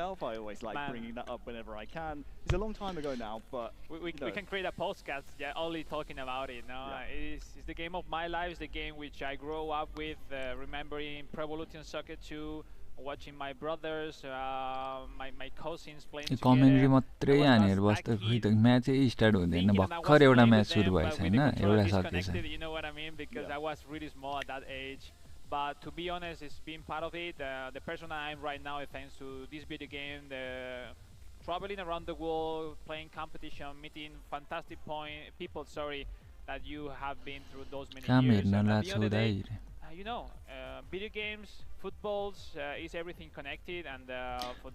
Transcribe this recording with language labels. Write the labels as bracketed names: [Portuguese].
[English] I always like bringing that up whenever I can. It's a long time ago now, but we can create a podcast only talking about it. It's the game of my life. It's the game which I grew up with, remembering Pro Evolution Soccer 2, watching my brothers, my cousins playing together. [Nepali] Commentary मात्रै हानेर बस्दा खै त म्याचै start हुँदैन भर्खर एउटा match सुरु भएछ हैन एउटा सकिएछ [English] You know what I mean, because I was really small at that age. But to be honest, it's been part of it. The person I am right now is thanks to this video game, traveling around the world, playing competition, meeting fantastic people. That you have been through those many years. And at the end of the day, video games, footballs is everything connected, and